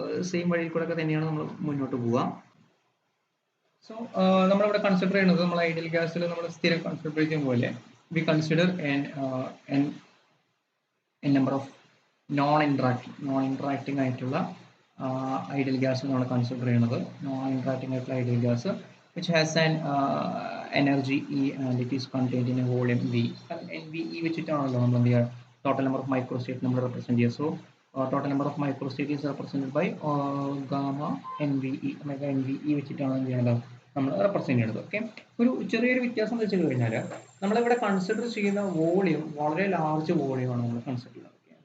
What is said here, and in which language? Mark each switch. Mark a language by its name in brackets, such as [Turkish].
[Malayalam] Same വഴിയിൽ കൂടെ ഒക്കെ തന്നെയാണ് നമ്മൾ മുന്നോട്ട് പോവുക. സോ നമ്മളിവിടെ കൺസിഡർ ചെയ്യുന്നത് നമ്മൾ ഐഡിയൽ ഗ്യാസിൽ നമ്മൾ സ്ഥിരം കൺസിഡർ ചെയ്യുന്ന പോലെ [English] we consider n number of non-interacting [Malayalam] ആയിട്ടുള്ള ഐഡിയൽ ഗ്യാസ് നമ്മൾ കൺസിഡർ ചെയ്യുന്നത്. [English] non-interacting [Malayalam] ആയിട്ടുള്ള ideal gas [English] which has an energy E and it is contained in a volume V. [Malayalam] NVE വെച്ചിട്ടാണല്ലോ നമ്മൾ എന്ത് ചെയ്യുക? [English] total number of microstate [Malayalam] നമ്മൾ റെപ്രസെന്റ് ചെയ്യുക. [English] So total number of microstate is represented by gamma NVE. [Malayalam] NVE വെച്ചിട്ടാണ് എന്ത് ചെയ്യുന്നത്? നമ്മൾ റെപ്രസെന്റ് ചെയ്യുന്നത്. ഓക്കെ, ഒരു ചെറിയൊരു വ്യത്യാസം എന്ന് വെച്ച് കഴിഞ്ഞാൽ നമ്മളിവിടെ കൺസിഡർ ചെയ്യുന്ന വോളിയം വളരെ ലാർജ് വോളിയമാണ് നമ്മൾ കൺസിഡർ ചെയ്യുന്നത്.